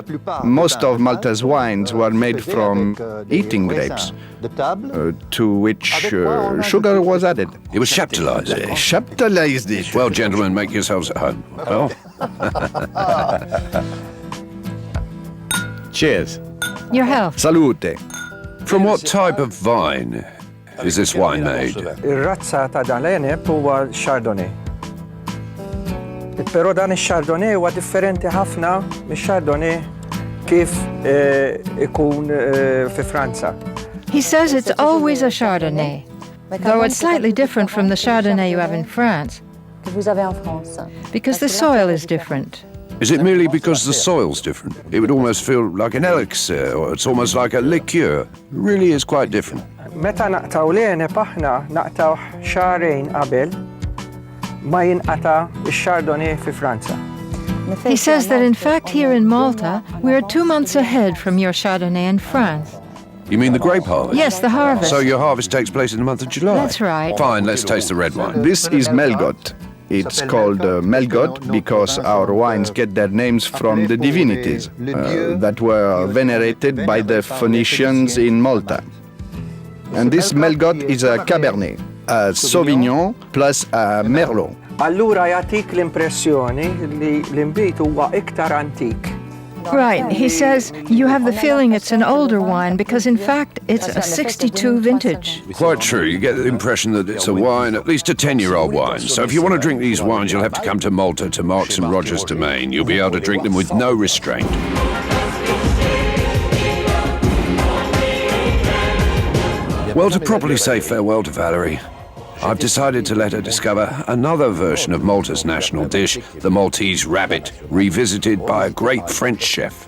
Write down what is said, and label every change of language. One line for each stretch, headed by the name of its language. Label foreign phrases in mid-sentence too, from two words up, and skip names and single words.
English: Most of Malta's wines were made from eating grapes, to which sugar was added. It was chaptalized. Chaptalized it. Well, gentlemen, make yourselves at home. Well, Cheers. Your health. Salute. from what type of vine is this wine made?
Maltese: Ir-razza ta' dan l-eneb huwa Chardonnay. Però dan ix-Chardonnay huwa differenti ħafna mix-Chardonnay kif ikun fi Franza.
English: He says it's always a Chardonnay, though it's slightly different from the Chardonnay you have in France, because the soil is different. Is it merely because the soil's different? It would almost feel like an elixir, or it's almost like a liqueur. It really is quite different.
Maltese: Meta naqtaw l-eneb aħna naqtaw xahrejn qabel ma jinqata' ix-Chardonnay fi Franza.
English: He says that in fact here in Malta, we're 2 months ahead from your Chardonnay in France. You mean the grape harvest? Yes, the harvest. So your harvest takes place in the month of July? That's right. Fine, let's taste the red wine. This is Melgot. It's called Melgot because our wines get their names from the divinities that were venerated by the Phoenicians in Malta. And this Melgot is a Cabernet, a Sauvignon plus a Merlot.
Maltese: Allura jagħtik l-impressjoni li l-inbit huwa iktar antik.
English: Right, he says you have the feeling it's an older wine because in fact it's a 62 vintage. Quite true. You get the impression that it's a wine, at least a 10-year-old wine. So if you want to drink these wines, you'll have to come to Malta, to Marks and Rogers' domain. You'll be able to drink them with no restraint. Well, to properly say farewell to Valerie, I've decided to let her discover another version of Malta's national dish, the Maltese Rabbit, revisited by a great French chef.